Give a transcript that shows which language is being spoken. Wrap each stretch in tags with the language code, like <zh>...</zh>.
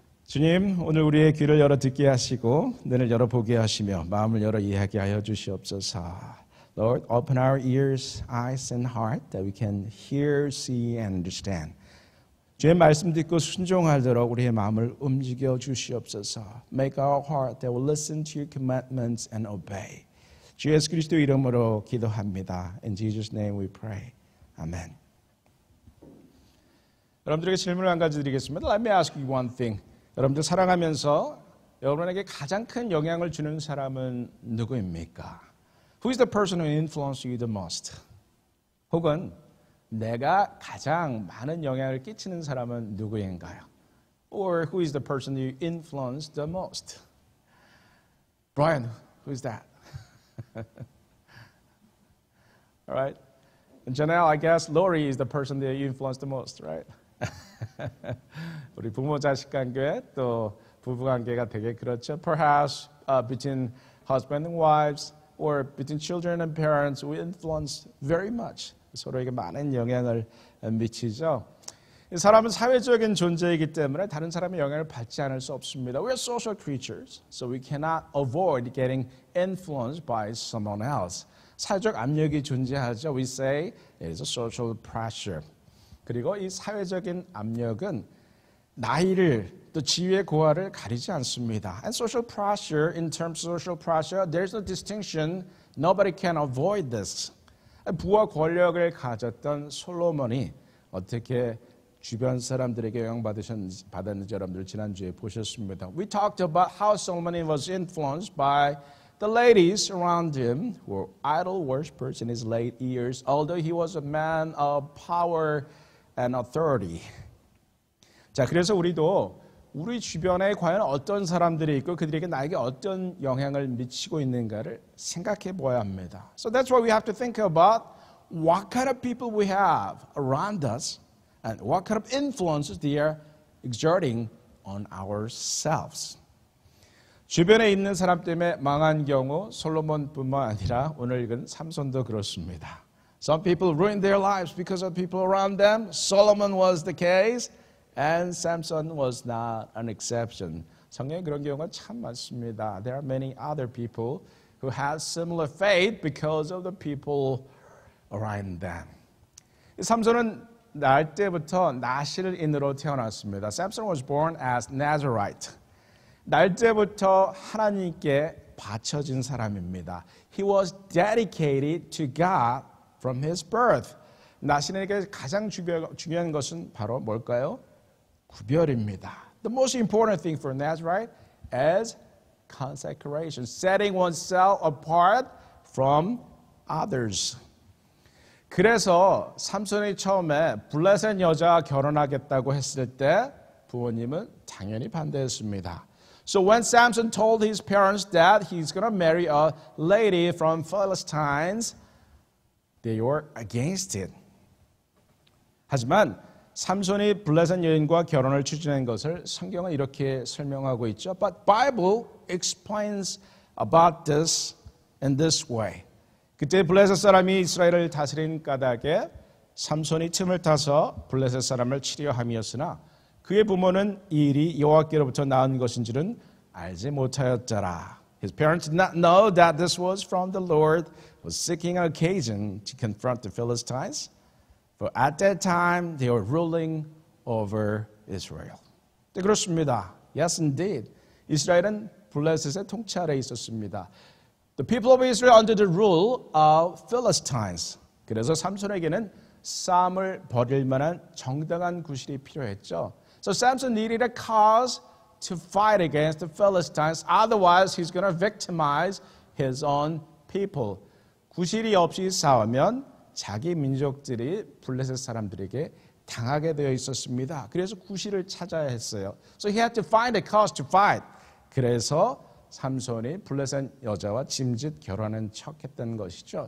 <ko>주님, 오늘 우리의 귀를 열어 듣게 하시고 눈을 열어 보게 하시며 마음을 열어 이해하게 하여 주시옵소서.</ko> <en>Lord, open our ears, eyes and heart that we can hear, see and understand.</en> <ko>주의 말씀 듣고 순종하도록 우리의 마음을 움직여 주시옵소서.</ko> <en>Make our heart that will listen to your commandments and obey.</en> <ko>주 예수 그리스도 이름으로 기도합니다.</ko> <en>In Jesus' name we pray. Amen.</en> <ko>여러분들에게 질문을 한 가지 드리겠습니다.</ko> <en>Let me ask you one thing.</en> <ko>여러분들 살아가면서 여러분에게 가장 큰 영향을 주는 사람은 누구입니까?</ko> <en>Who is the person who influenced you the most?</en> <ko>혹은 내가 가장 많은 영향을 끼치는 사람은 누구인가요?</ko> <en>Or who is the person you influenced the most? Brian, who is that? All right. Janelle, I guess Lori is the person that you influenced the most, right?</en> <ko>우리 부모 자식 관계 또 부부 관계가 되게 그렇죠.</ko> <en>Perhaps between husband and wives or between children and parents, we influence very much.</en> <ko>서로에게 많은 영향을 미치죠. 사람은 사회적인 존재이기 때문에 다른 사람의 영향을 받지 않을 수 없습니다.</ko> <en>We are social creatures, so we cannot avoid getting influenced by someone else.</en> <ko>사회적 압력이 존재하죠.</ko> <en>We say it is a social pressure.</en> <ko>그리고 이 사회적인 압력은 나이를 또 지위의 고하를 가리지 않습니다.</ko> <en>And social pressure, in terms of social pressure, there's no distinction. Nobody can avoid this.</en> <ko>부와 권력을 가졌던 솔로몬이 어떻게 주변 사람들에게 영향받았는지 여러분들 지난주에 보셨습니다.</ko> <en>We talked about how Solomon was influenced by the ladies around him who were idol worshippers in his late years, although he was a man of power and authority.</en> <ko>자, 그래서 우리도 우리 주변에 과연 어떤 사람들이 있고 그들에게 나에게 어떤 영향을 미치고 있는가를 생각해 보아야 합니다.</ko> <en>So that's why we have to think about what kind of people we have around us and what kind of influences they are exerting on ourselves.</en> <ko>주변에 있는 사람 때문에 망한 경우 솔로몬뿐만 아니라 오늘 읽은 삼손도 그렇습니다.</ko> <en>Some people ruined their lives because of people around them. Solomon was the case, and Samson was not an exception.</en> <ko>성경에 그런 경우가 참 많습니다.</ko> <en>There are many other people who had similar fate because of the people around them.</en> <ko>삼손은 날 때부터 나실인으로 태어났습니다.</ko> <en>Samson was born as Nazarite.</en> <ko>날 때부터 하나님께 바쳐진 사람입니다.</ko> <en>He was dedicated to God from his birth.</en> <ko>나신에게 가장 중요한 것은 바로 뭘까요? 구별입니다.</ko> <en>The most important thing for Nazarite is consecration, setting oneself apart from others.</en> <ko>그래서 삼손이 처음에 블레셋 여자와 결혼하겠다고 했을 때 부모님은 당연히 반대했습니다.</ko> <en>So when Samson told his parents that he's going to marry a lady from Philistines, they were against it.</en> <ko>하지만 삼손이 블레셋 여인과 결혼을 추진한 것을 성경은 이렇게 설명하고 있죠.</ko> <en>But Bible explains about this in this way.</en> <ko>그때 블레셋 사람이 이스라엘을 다스린 까닭에 삼손이 틈을 타서 블레셋 사람을 치려 함이었으나 그의 부모는 이 일이 여호와께로부터 나온 것인지는 알지 못하였더라.</ko> <en>His parents did not know that this was from the Lord, was seeking an occasion to confront the Philistines. For at that time they were ruling over Israel.</en> <ko>네, 그렇습니다.</ko> <en>Yes, indeed.</en> <ko>이스라엘은 블레셋의 통치 아래에 있었습니다.</ko> <en>The people of Israel under the rule of Philistines.</en> <ko>그래서 삼손에게는 싸움을 벌일 만한 정당한 구실이 필요했죠.</ko> <en>So Samson needed a cause to fight against the Philistines. Otherwise, he's going to victimize his own people.</en> <ko>구실이 없이 싸우면 자기 민족들이 블레셋 사람들에게 당하게 되어 있었습니다. 그래서 구실을 찾아야 했어요.</ko> <en>So he had to find a cause to fight.</en> <ko>그래서 삼손이 블레셋 여자와 짐짓 결혼한 척했던 것이죠.</ko>